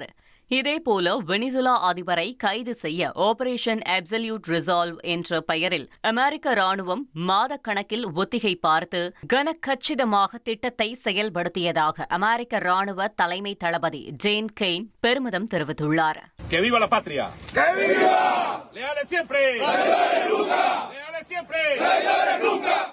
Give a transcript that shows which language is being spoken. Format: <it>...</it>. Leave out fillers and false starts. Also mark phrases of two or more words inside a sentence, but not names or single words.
<ta>இதேபோல வெனிசுலா அதிபரை கைது செய்ய ஆபரேஷன் அப்சல்யூட் ரிசால்வ் என்ற பெயரில் அமெரிக்க ராணுவம் மாதக்கணக்கில் ஒத்திகை பார்த்து கனக்கச்சிதமாக திட்டத்தை செயல்படுத்தியதாக அமெரிக்க ராணுவ தலைமை தளபதி ஜேன் கெய்ன் பெருமிதம் தெரிவித்துள்ளார்.</ta> <es>¡Que viva la patria! ¡Que viva! ¡Leales siempre! ¡Leales nunca! ¡Leales siempre! ¡Leales nunca!</es>